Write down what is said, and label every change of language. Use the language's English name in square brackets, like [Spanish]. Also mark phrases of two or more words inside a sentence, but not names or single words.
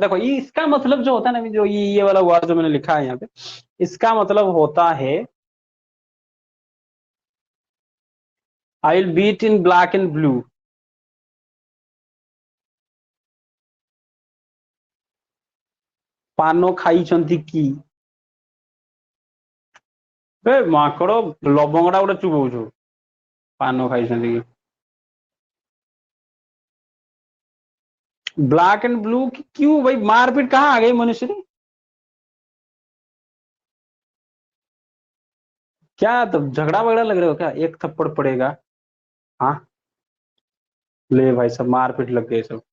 [Hindi] देखो ये इसका मतलब जो होता है ना, जो ये वाला वर्ड जो मैंने लिखा है यहाँ पे, इसका मतलब होता है [English] I will beat in black and blue. [Odia] ପାନ ଖାଇଛନ୍ତି କି। ए ମାଙ୍କଡ ଲବଙ୍ଗଟା ଗୋଟେ ଚୁବଉଛୁ। ପାନ ଖାଇଛନ୍ତି କି? [English] black and blue [Hindi] क्यों भाई? मारपीट कहाँ आ गई मनुष्य की? क्या तो झगड़ा वगड़ा लग रहे हो क्या? एक थप्पड़ पड़ेगा। हाँ, ले भाई सब मारपीट लग गए सब।